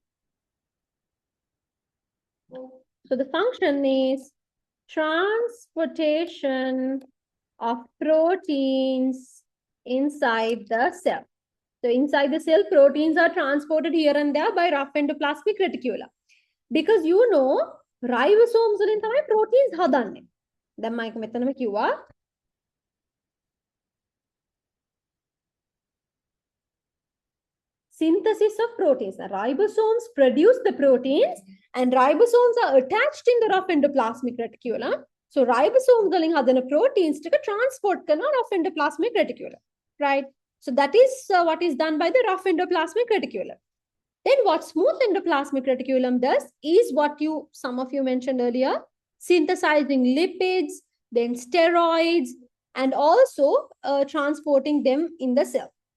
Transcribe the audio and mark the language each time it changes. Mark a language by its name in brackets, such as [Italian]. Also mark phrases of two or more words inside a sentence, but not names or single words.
[English] So the function is transportation of proteins inside the cell. So inside the cell, proteins are transported here and there by rough endoplasmic reticulum. Because you know, ribosomes [Sinhala] වලින් තමයි [English] proteins හදන්නේ. [Sinhala] දැන් මම මෙතනම කිව්වා [English] synthesis of proteins. The ribosomes produce the proteins and ribosomes are attached in the rough endoplasmic reticulum. So ribosomes [Sinhala] වලින් හදන [English] proteins ටික transport කරනවා rough endoplasmic reticulum, right? So that is what is done by the rough endoplasmic reticulum. Then what smooth endoplasmic reticulum does is what some of you mentioned earlier, synthesizing lipids, then steroids, and also transporting them in the cell.